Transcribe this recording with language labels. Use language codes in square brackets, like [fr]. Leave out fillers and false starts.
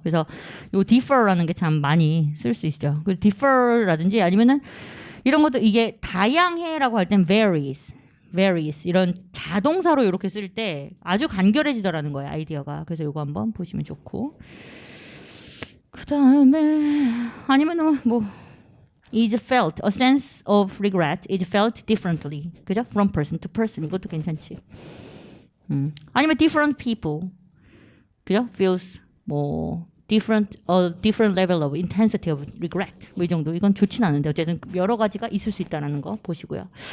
[ko] 그래서 요 defer라는 게 참 많이 쓸 수 있죠. 그 defer라든지 아니면은 이런 것도 이게 다양해라고 할 땐 varies 이런 자동사로 이렇게 쓸 때 아주 간결해지더라는 거예요, 아이디어가. 그래서 이거 한번 보시면 좋고, 그 다음에 아니면은 뭐 [en] is felt, a sense of regret is felt differently, [ko] 그죠? [en] From person to person, [ko] 이것도 괜찮지. 아니면 [en] different people, [ko] 그죠? [en] Feels 뭐 different level of intensity of regret, 뭐 이 정도. [ko] 이건 좋진 않은데 어쨌든 여러 가지가 있을 수 있다는 거 보시고요.